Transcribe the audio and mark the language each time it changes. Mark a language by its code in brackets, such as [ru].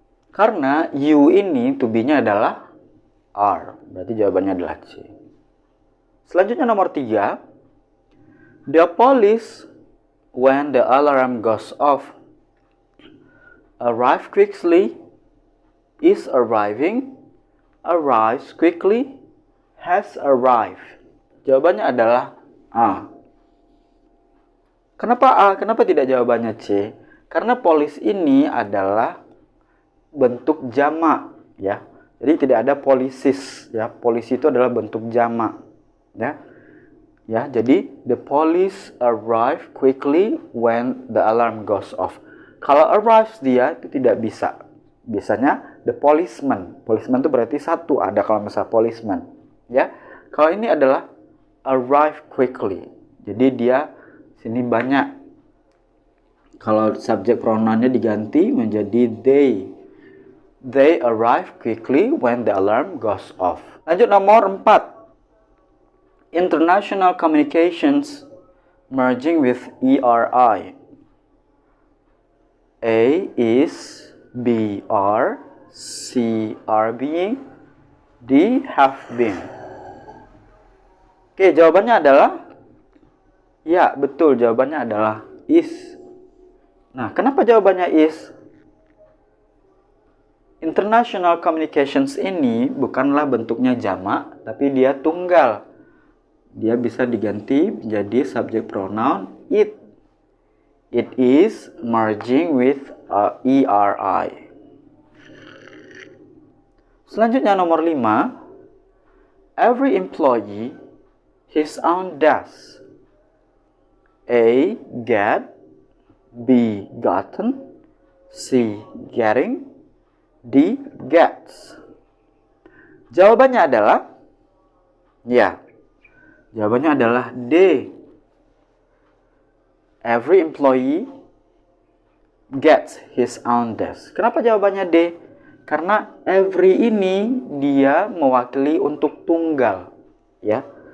[id] Karena you ini to be-nya adalah are. Berarti jawabannya adalah C. Selanjutnya nomor 3. [en] The police, when the alarm goes off, arrive quickly, is arriving, arrives quickly, has arrived. [id] Jawabannya adalah A. Kenapa A? Kenapa tidak jawabannya C? Karena police ini adalah bentuk jamak, ya. Jadi tidak ada policies, ya. Polisi itu adalah bentuk jamak, ya. Ya, jadi [en] the police arrive quickly when the alarm goes off. [id] Kalau arrives dia itu tidak bisa. Biasanya the policeman. Policeman itu berarti satu, ada kalau misalnya policeman, ya. Kalau ini adalah arrive quickly. Jadi dia sini banyak. Kalau subjek pronounnya diganti menjadi they. [en] They arrive quickly when the alarm goes off. [id] Lanjut nomor 4. [en] International communications merging with ERI. A is, B are, C are being, D have been. [id] Oke, jawabannya adalah ya, betul, jawabannya adalah is. Nah, kenapa jawabannya is? International communications ini bukanlah bentuknya jamak, tapi dia tunggal. Dia bisa diganti menjadi subject pronoun it. [en] It is merging with ERI. [id] Selanjutnya nomor 5. [en] Every employee his own desk. A, get, B, gotten, C, getting, D. Gets. [id] Jawabannya adalah, jawabannya adalah D. [en] Every employee gets his own desk. [id] Kenapa jawabannya D? Karena every ini dia mewakili untuk tunggal, ya.